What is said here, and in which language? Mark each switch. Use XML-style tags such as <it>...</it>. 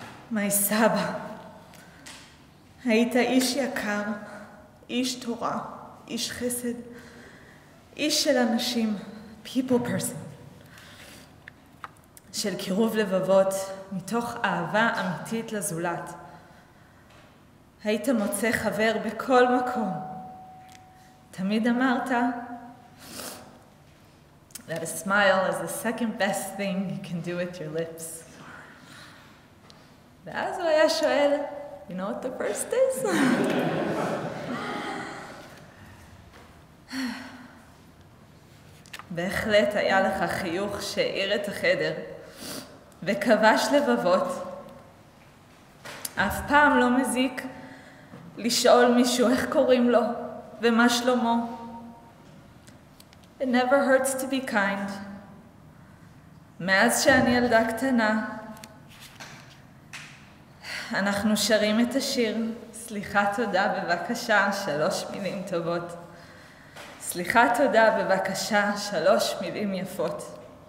<he>מי סבא, היית איש יקר, איש תורה, איש חסד, איש של אנשים,</he> <en>people person,</en> <he>של קירוב לבבות, מתוך אהבה אמיתית לזולת. היית מוצא חבר בכל מקום. תמיד אמרת,</he> <en>that a smile is the second best thing you can do with your lips.</en> <he>ואז הוא היה שואל,</he> <en>you know what the first is?</en> <he>בהחלט היה לך חיוך שהאיר את החדר וכבש לבבות. אף פעם לא מזיק לשאול מישהו איך קוראים לו ומה שלמה.</he> <en>It never hurts to be kind.</en> <he>מאז שאני ילדה קטנה, אנחנו שרים את השיר, סליחה תודה בבקשה, 3 מילים טובות. סליחה תודה בבקשה, 3 מילים יפות.</he>